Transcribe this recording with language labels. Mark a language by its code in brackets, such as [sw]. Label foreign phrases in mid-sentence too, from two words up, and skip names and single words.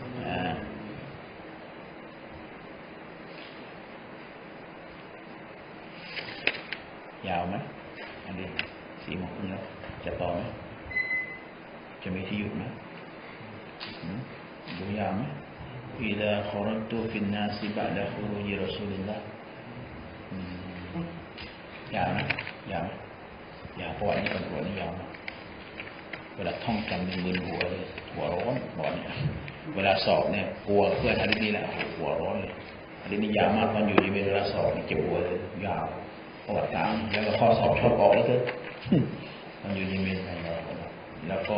[th] ยาวไหมอันนี้4 โมงครึ่งแล้วจะต่อไหมจะมีที่หยุดไหมดูยาวไหม [ar] إذا خرجت في الناس بعد خروج رسول الله [th] ยาวนะยาวเพราะว่านี่เป็นหัวนี่ยาวนะเวลาท่องจำมึนหัวเลยหัวร้อนหัวเนี่ยเวลาสอบเนี่ยกลัวเพื่อนอะไรนี่แหละหัวร้อนเลยอันนี้ยาวมากตอนอยู่ในเวลาสอบนี่เจ็บหัวเลยยาวประวัติศาสตร์แล้วก็ข้อสอบชอบออกแล้วเถอะตอนอยู่ในเมนแล้วก็